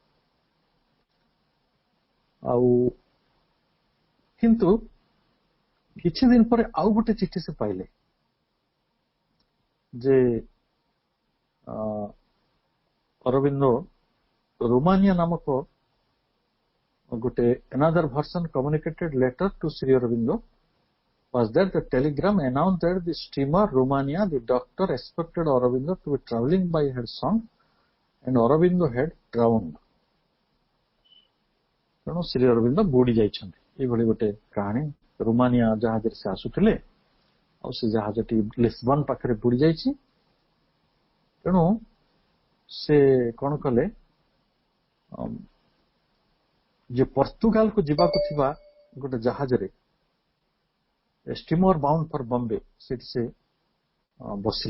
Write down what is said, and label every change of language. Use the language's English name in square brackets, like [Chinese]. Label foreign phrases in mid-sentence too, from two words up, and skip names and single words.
[Odia] ଆଉ କିନ୍ତୁ କିଛି ଦିନ ପରେ ଆଉ ଗୋଟେ ଚିଠି ସେ ପାଇଲେ ଯେ ଅରବିନ୍ଦ ରୋମାନିଆ ନାମକ ଗୋଟେ [English] another version communicated letter to Sri Aurobindo was that the telegram announced that the steamer Romania, the doctor expected Aurobindo to be traveling by had sunk and Aurobindo had drowned. [Odia] ତେଣୁ ଶ୍ରୀ ଅରବିନ୍ଦ ବୁଡି ଯାଇଛନ୍ତି। ଏଇଭଳି ଗୋଟେ କାହାଣୀ। ରୋମାନିଆ ଜାହାଜରେ ସେ ଆସୁଥିଲେ ଆଉ ସେ ଜାହାଜଟି ଲିସବନ ପାଖରେ ବୁଡି ଯାଇଛି। ତେଣୁ ସେ କଣ କଲେ, ଯେ ପର୍ତ୍ତୁଗାଲକୁ ଯିବାକୁ ଥିବା ଗୋଟେ ଜାହାଜରେ, [English] steamer bound for Bombay, [Odia] ସେଠି ସେ ବସିଲେ।